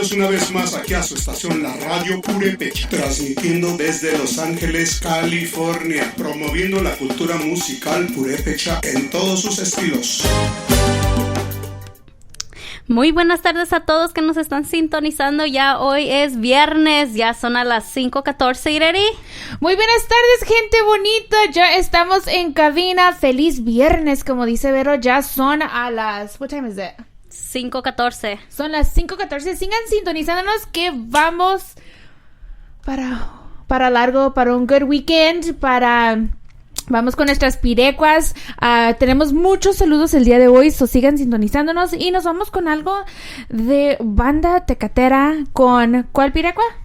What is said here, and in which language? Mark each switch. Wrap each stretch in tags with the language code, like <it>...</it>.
<es>vez más aquí a su estación La Radio Purépecha, transmitiendo desde Los Ángeles, California, promoviendo la cultura musical purépecha en todos sus estilos. Muy buenas tardes a todos que nos están sintonizando. Ya hoy es viernes, ya son a las 5:14, Ireri. Muy buenas tardes, gente bonita. Ya estamos en cabina. Feliz viernes, como dice Vero. Ya son a las...</es> <en>What time is it?</en> <es>5:14. Son las 5:14. Sigan sintonizándonos que vamos para largo, para un</es> <en>good weekend,</en> <es>Vamos con nuestras pirecuas. Tenemos muchos saludos el día de hoy, so sigan sintonizándonos y nos vamos con algo de banda tecatera con ¿cuál pirecua?</es>